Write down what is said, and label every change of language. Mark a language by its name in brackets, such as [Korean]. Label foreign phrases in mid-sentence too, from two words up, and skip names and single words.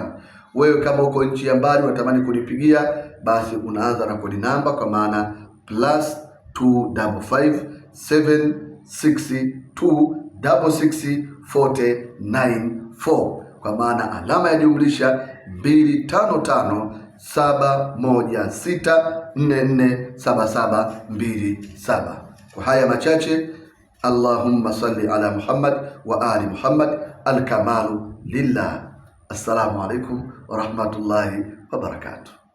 [Swahili] Wewe kama uko nchi ya mbali unatamani kunipigia, basi unaanza na kodi namba kwa maana +25556264094, kwa maana alama ya jumlisha 255 Kwa haya machache, [Arabic] اللهم صل على محمد وآل محمد، الكمال لله. السلام عليكم ورحمة الله وبركاته.